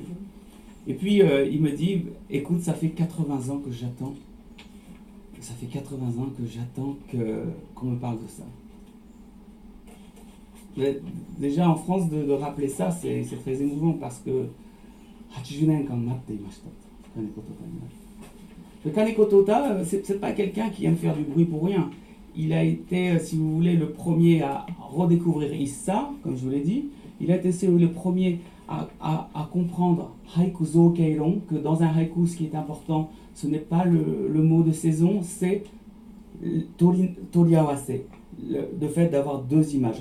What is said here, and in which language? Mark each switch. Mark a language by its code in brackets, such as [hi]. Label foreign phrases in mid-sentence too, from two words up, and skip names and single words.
[fr] Et puis il me dit, écoute, ça fait 80 ans que j'attends. Ça fait 80 ans que j'attends qu'on me parle de ça. Mais déjà en France, de rappeler ça, c'est très émouvant parce que [ja] 80 年間待っていました金子トータになる。金子トータ, [fr] c'est pas quelqu'un qui aime faire du bruit pour rien. Il a été, si vous voulez, le premier à redécouvrir Issa, comme je vous l'ai dit. Il a été le premier à comprendre [ja] 俳句造型論, [fr] que dans un haïku, ce qui est important, ce n'est pas le mot de saison, c'est Toriawase, le fait d'avoir deux images.